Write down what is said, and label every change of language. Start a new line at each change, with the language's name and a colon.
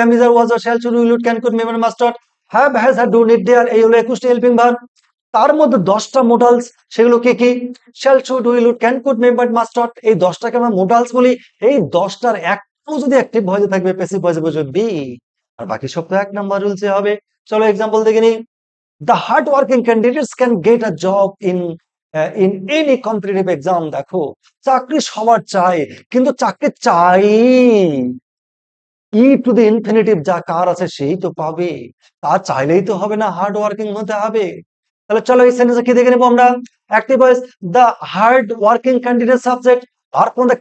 Bangla: M, is, আর, was, আর, shall, should, will, would, can, could, May, must, not, have, has, had, do, need, dare, এই হলো 21টি helping verb. তার মধ্যে 10টা modals, সেগুলো কি কি? Shall, should, will, would, can, could, May, but, must not, এই 10টাকে আমরা মোডালস বলি। এই 10টার একটাও যদি অ্যাক্টিভ ভয়েসে থাকবে, প্যাসিভ ভয়েসে বসবে বি, আর বাকি সব তো 1 নাম্বার রুলসে হবে। চলো এক্সাম্পল দেখে নিই।
English: The hardworking candidates can get a job in any competitive exam।
Bangla: দেখো, চাকরি সবার চাই, কিন্তু চাকরি চাই ই টু দি ইনফিনিটিভ যা কার আছে সেই তো পাবে, তা চাইলেই তো হবে না, হার্ড ওয়ার্কিং হতে হবে। তাহলে চলো এই সেন্টেন্সে কি দেখে নেবো আমরা? Active voice,
English: the hard working candidate
Bangla: subject, আর কোনটা?